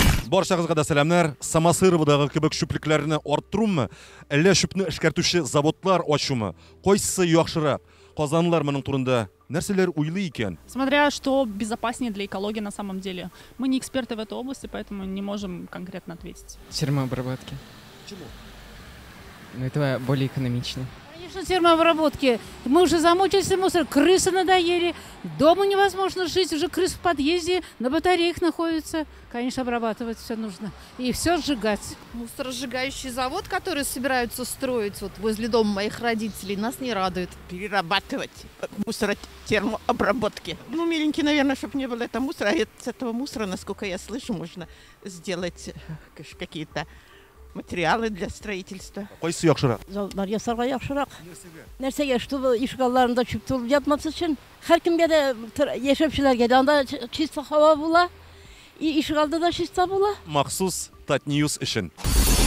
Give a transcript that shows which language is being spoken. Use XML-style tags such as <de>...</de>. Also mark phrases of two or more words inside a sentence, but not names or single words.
<tt>Баршагызга да сәламнар. Самосыровдагы кебек шүплекләрне арттырумы, әллә шүпне эшкәртүче заводлар ачумы? Кайсы яхшырак? Казанлылар моның турында нәрсәләр уйлый икән?</tt> <ru>Смотря что безопаснее для экологии на самом деле. Мы не эксперты в этой области, поэтому не можем конкретно ответить. Термообработки. Почему? Ну, это более экономично. Конечно, термообработки. Мы уже замучились мусор, крысы надоели. Дома невозможно жить, уже крыс в подъезде, на батареях находятся. Конечно, обрабатывать все нужно. И все сжигать. Мусоросжигающий завод, который собираются строить вот возле дома моих родителей, нас не радует. Перерабатывать мусоротермообработки. Ну, миленький, наверное, чтобы не было этого мусора. А с этого мусора, насколько я слышу, можно сделать какие-то материалы для строительства.</ru> <tt>Кайсы яхшырак? Залдар ясарга яхшырак. Нәрсәгә, чтобы ишегалларында чүп тулып ятмас өчен, һәркемгә дә яшәүчеләргә дә анда чиста һава була, ишегалда да чиста була. Махсус Татньюз өчен.</tt>